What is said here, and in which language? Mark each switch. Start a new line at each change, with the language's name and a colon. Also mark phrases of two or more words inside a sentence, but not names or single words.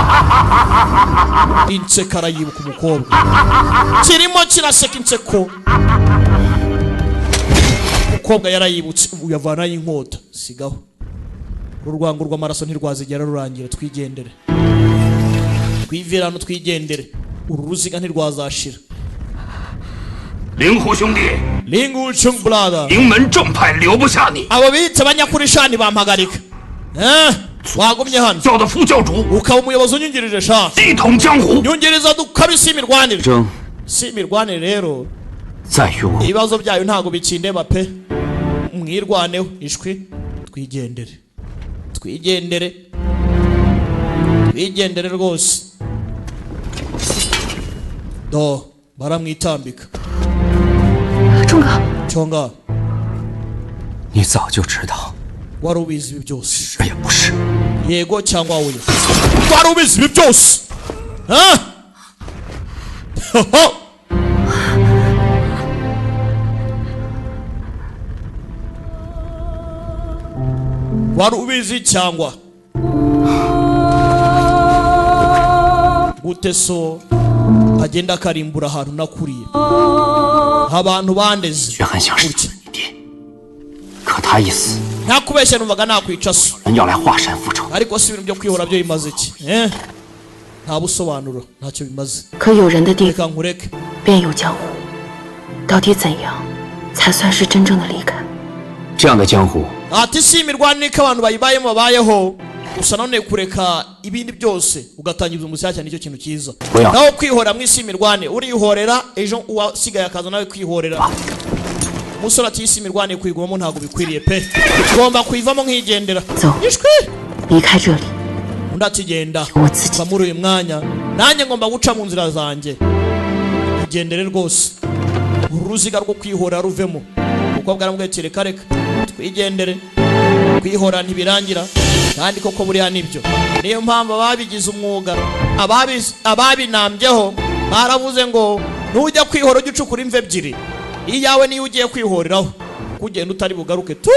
Kinyarwanda: Inseko arayibuka umukobwa kirimo kiraseka inseko. Umukobwa yarayibutse uyavanayo inkota sigaho. Urwango rw'amaraso ntirwazigera rurangira. Twigendere twivirano twigendere. Uru ruziga ntirwazashira.
Chinese: 灵狐兄弟，
English: Lingu Chung brother
Chinese: 名门正派留不下你，
Kinyarwanda: abo bita abanyakurishani bampagarika. Wagumye hano
Chinese: 叫的副教主，
Kinyarwanda: ukaba umuyobozi unyungirije sha
Chinese: 一统江湖。
Kinyarwanda: nyungiriza dukabise imirwanire.
Chinese: 争
Kinyarwanda: Si imirwanire rero
Chinese: 在于我。
Kinyarwanda: ibibazo byayo ntago bikindeba pe. Mwirwaneho ishwi twigendere twigendere twigendere rwose. Do baramwitambika.
Chinese: 钟哥，
Kinyarwanda: Chonga
Chinese: 你早就知道，
Kinyarwanda: wari ubizi ibi byose.
Chinese: 是也不是。
Kinyarwanda: Yego cyangwa oya wari ubizi ibi byose. Wari ubizi cyangwa gute so agenda akarimbura ahantu nakuriye abantu bandeze
Chinese: 却很想杀死你爹，可他一死，
Kinyarwanda: ntakubeshya numvaga nakwica so
Chinese: 人要来华山复仇。
Kinyarwanda: ariko si ibintu byo kwihora byo bimaze iki nta busobanuro ntacyo bimaze.
Chinese: 可有人的地
Kinyarwanda: Reka nkureke
Chinese: 便有江湖，到底怎样才算是真正的离开？这样的江湖，
Kinyarwanda: ati si imirwanire ko abantu bayibayemo babayeho gusa none kureka ibindi byose ugatangiza umushyashya nicyo kintu cyiza. Oya. Naho kwihora mwisi imirwanire urihorera ejo uwasigaye akaza nawe kwihorera. Umusore ati isi imirwanire kuyigumamo ntabwo bikwiriye pe. Ugomba kuyivamo nk'igendera.
Chinese: 走，
Kinyarwanda: Ishwi
Chinese: 离开这里。
Kinyarwanda: undi ati genda
Chinese: 我自己
Kinyarwanda: va muri uyu mwanya nanjye ngomba guca mu nzira zanjye. Igendere rwose uruziga rwo kwihora ruvemo. Umukobwa aramubwiye ati reka reka twigendere kwihora ntibirangira kandi koko buriya nibyo. Niyo mpamvu ababigize umwuga ababinambyeho baravuze ngo nujya kwihora ujye ucukura imva ebyiri, iyawe niyo ugiye kwihoreraho kugenda utari bugaruke tu.